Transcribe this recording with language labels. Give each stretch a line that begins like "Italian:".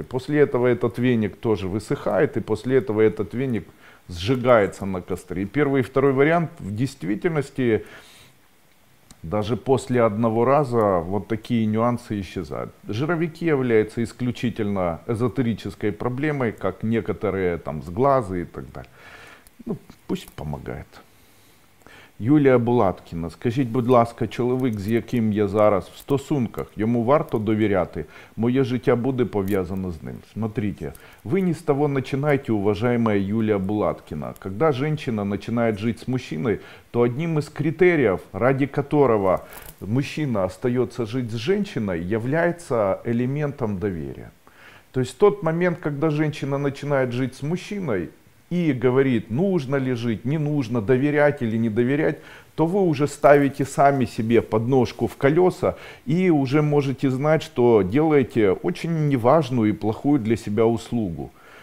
Russian: После этого этот веник тоже высыхает, и после этого этот веник сжигается на костре. И первый и второй вариант в действительности даже после одного раза вот такие нюансы исчезают. Жировики являются исключительно эзотерической проблемой, как некоторые там сглазы и так далее. Ну, пусть помогает.
Ukrainian: Юлія Булаткіна, скажіть, будь ласка, чоловік, з яким я зараз в стосунках, йому варто довіряти? Моє життя буде пов'язано с ним.
Russian: Смотрите, вы не с того начинаете, уважаемая Юлия Булаткина. Когда женщина начинает жить с мужчиной, то одним из критериев, ради которого мужчина остается жить с женщиной, является элементом доверия. То есть в тот момент, когда женщина начинает жить с мужчиной, и говорит, нужно ли жить, не нужно, доверять или не доверять, то вы уже ставите сами себе подножку в колеса и уже можете знать, что делаете очень неважную и плохую для себя услугу.